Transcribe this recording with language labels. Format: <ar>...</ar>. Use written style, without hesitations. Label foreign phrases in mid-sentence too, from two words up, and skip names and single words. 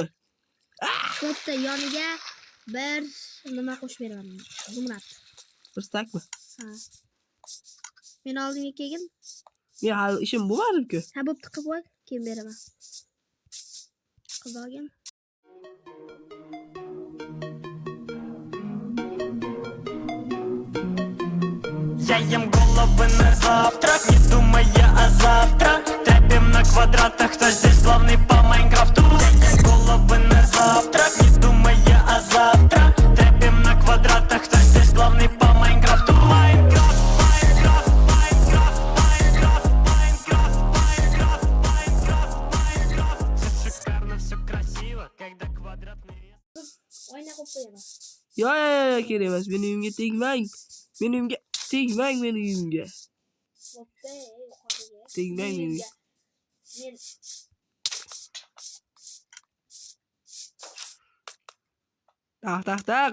<uz>Bitta yoniga bir nima qo'shib beraman. Zumrad. Bir stakmi? Ha. Men oldinga kelgin. Men hali ishim bo'lmadi-ku. Ha, bo'pti, qilib qo'y, keyin beraman. Qilib olgin.</uz> <ru>Я ем головы на завтрак, не думая о завтра. Трэпим на квадратах, кто здесь главный по Майнкрафту. Я ем головы на завтрак, не думая о завтра. Трэпим на квадратах, кто здесь главный по Майнкрафту. Все шикарно, все красиво, когда квадратный рез.</ru> <uz>Oyna qo'yib qo'yaman. Yo, kerak emas. Meni uyimga tegmang. Meni uyimga tegmang, meni uyimga. Bo'pti, yuqoriga. Tegmang meni. Men Taq.</uz>